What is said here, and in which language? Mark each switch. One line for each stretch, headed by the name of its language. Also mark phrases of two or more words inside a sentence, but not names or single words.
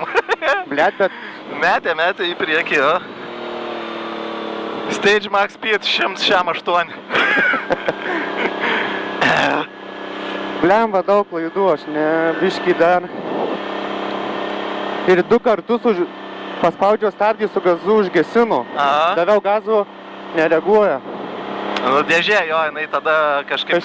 Lithuanian: Blet, bet Metė į priekį, jo.
English: Stage max speed 108.
Lithuanian: blemba daug klaidų, aš ne biškį dar. Ir 2 kartus paspaudžiau stabdį su gazu užgesinu. Aha. Daviau gazų, nereaguoja. Nu dėžė jo, jinai tada kažkaip